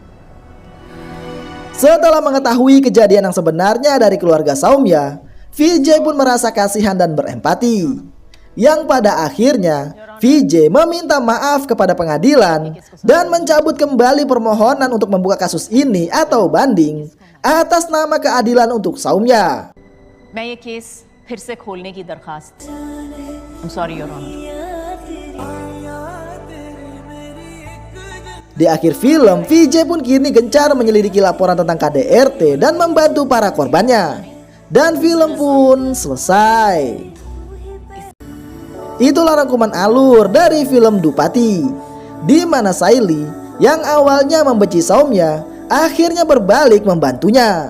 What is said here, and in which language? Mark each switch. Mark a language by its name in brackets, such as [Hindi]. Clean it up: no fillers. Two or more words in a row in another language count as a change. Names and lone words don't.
[Indonesian] Setelah mengetahui kejadian yang sebenarnya dari keluarga Saumya, VJ pun merasa kasihan dan berempati. Yang pada akhirnya VJ meminta maaf kepada pengadilan dan mencabut kembali permohonan untuk membuka kasus ini atau banding atas nama keadilan untuk Saumya. [Hindi] मैं ये केस फिर से खोलने की दरखास्त। [English] I'm sorry, Your Honor. [Indonesian] Di akhir film, VJ pun kini gencar menyelidiki laporan tentang KDRT dan membantu para korbannya. Dan film pun selesai. Itulah rangkuman alur dari film Dupati, di mana Sailly yang awalnya membenci Saumya akhirnya berbalik membantunya.